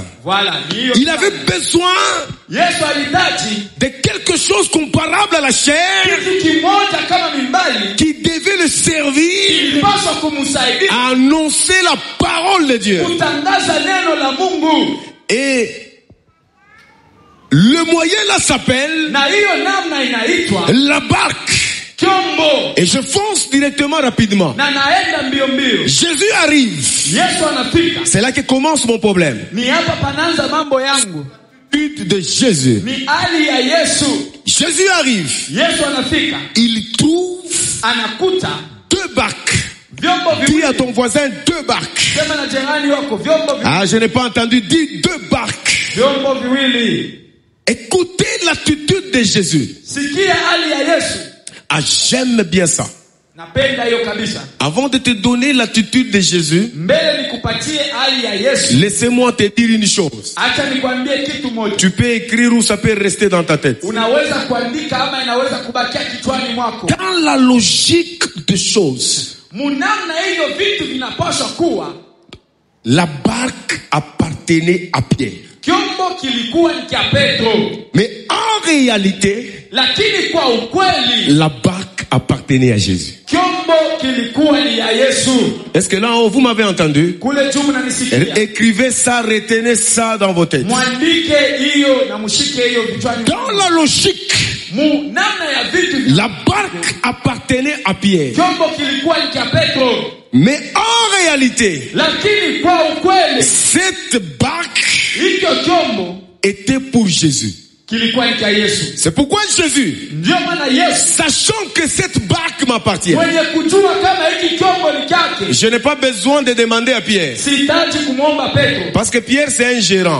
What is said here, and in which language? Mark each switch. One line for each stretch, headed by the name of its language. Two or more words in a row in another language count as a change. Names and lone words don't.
French: Il avait besoin de quelque chose comparable à la chair qui devait le servir à annoncer la parole de Dieu. Et le moyen là s'appelle la barque.
Swahili: kyombo.
French: Et je fonce directement, rapidement.
Swahili: Na naenda mbio mbio.
French: Jésus arrive.
Swahili: Yesu anafika.
French: C'est là que commence mon problème.
Swahili: Ni hapa pananza mambo yangu.
French: De Jésus.
Swahili: Ni hali ya Yesu.
French: Jésus arrive.
Swahili: Yesu anafika.
French: Il trouve
Swahili: anakuta
French: 2 barques.
Swahili: Vyombo viwili.
French: Dis à ton voisin 2 barques.
Swahili: Sema na jirani wako vyombo viwili.
French: Ah, je n'ai pas entendu. Dis 2 barques.
Swahili: Vyombo viwili.
French: Écoutez l'attitude de Jésus.
Swahili: Sikia hali ya Yesu.
French: Ah, j'aime bien ça.
Swahili: Napenda hiyo kabisa.
French: Avant de te donner l'attitude de Jésus,
Swahili: mbele nikupatie hali ya Yesu,
French: laissez-moi te dire une chose.
Swahili: Acha nikwambie kitu moja.
French: Tu peux écrire ou ça peut rester dans ta tête.
Swahili: Unaweza kuandika ama inaweza kubakia kichwani mwako.
French: Dans la logique des choses,
Swahili: munamna hiyo vitu vinapaswa kuwa,
French: la barque appartenait à Pierre.
Swahili: Kyombo kilikuwa ni cha Petro.
French: Mais en réalité,
Swahili: lakini kwa ukweli,
French: la barque appartenait à Jésus.
Swahili: Kyombo kilikuwa ni ya Yesu.
French: Est-ce que là vous m'avez entendu?
Swahili: Kule juu mnanisikia.
French: Écrivez ça, retenez ça dans vos têtes.
Swahili: Mwandike hiyo na mshike hiyo vichwani.
French: Dans la logique,
Swahili: namna ya vitu,
French: la barque appartenait à Pierre.
Swahili: Kyombo kilikuwa ni cha Petro.
French: Mais en réalité,
Swahili: lakini kwa ukweli,
French: cette barque était pour Jésus. C'est pourquoi Jésus, sachant que cette barque m'appartient, je n'ai pas besoin de demander à Pierre, parce que Pierre c'est un gérant.